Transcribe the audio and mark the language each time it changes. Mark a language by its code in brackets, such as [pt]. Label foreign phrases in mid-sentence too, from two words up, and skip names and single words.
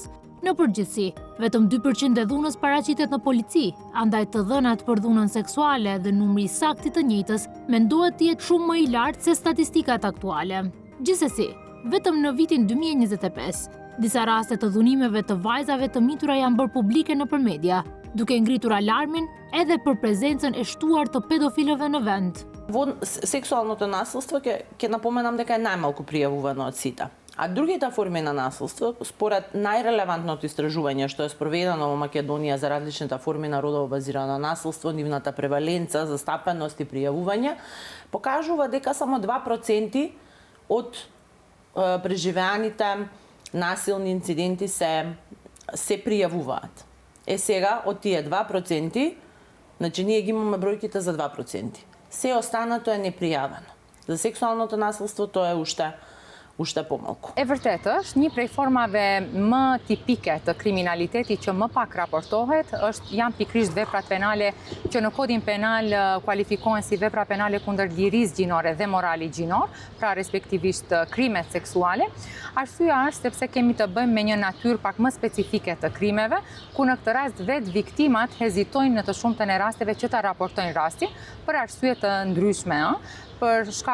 [sq] Në përgjithësi, vetëm 2% e dhunës paraqitet në polici, andaj të dhënat për dhunën seksuale dhe numri i saktë të njëjtës mendohet të jetë shumë më i lartë se statistikat aktuale. Gjithsesi, vetëm në vitin 2025, disa raste të dhunimeve të vajzave të mitura janë bërë publike nëpër media, duke ngritur alarmin edhe për prezencën e shtuar të pedofilëve në vend. [mk] Sexualното насилство ќе напоменам дека е најмалку пријавувано од сите. А другите форми на насилство, според најрелевантното истражување што е спроведено во Македонија за различните форми на родово базирано насилство, нивната преваленца, застапеност и пријавување, покажува дека само 2% од преживеаните насилни инциденти се пријавуваат. Сега, од тие 2%, значи ние ги имаме бројките за 2%. Се останато е непријавено. За сексуалното насилство тоа е уште помалку. [sq] E vërtet është një prej formave më tipike të kriminalitetit që më pak raportohet, janë pikrisht veprat penale që në kodin penal kualifikohen si vepra penale kundër lirisë gjinore dhe morali gjinor, pra respektivisht krimet seksuale. Arsyeja është sepse kemi të bëjmë me një natyrë pak më specifike të krimeve, ku në këtë rast vetë viktimat hezitojnë në të shumtën e rasteve që ta raportojnë rastin për arsye të ndryshme, për shkak